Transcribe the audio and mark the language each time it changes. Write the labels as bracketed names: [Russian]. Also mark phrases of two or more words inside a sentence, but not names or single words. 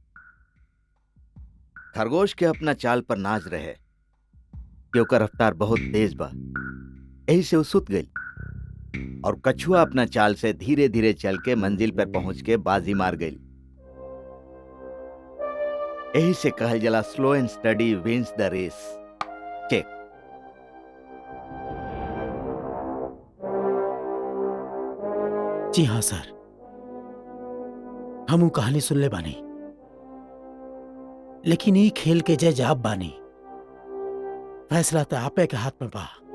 [Bhojpuri] खरगोश के अपना चाल पर नाज रहे कि ओकर रफ्तार बहुत तेज बा, यही से वो सुत गई। और कछुआ अपना चाल से धीरे धीरे चल के मंजिल पर पहुंच के बाजी मार गई। यही से कहल जला [English] slow and steady wins the race. [Bhojpuri] चेक। जी हाँ सर, हम वो कहानी सुन ले बानी, लेकिन ये खेल के जय जाब बानी। फैसला तो आपे के हाथ में बा।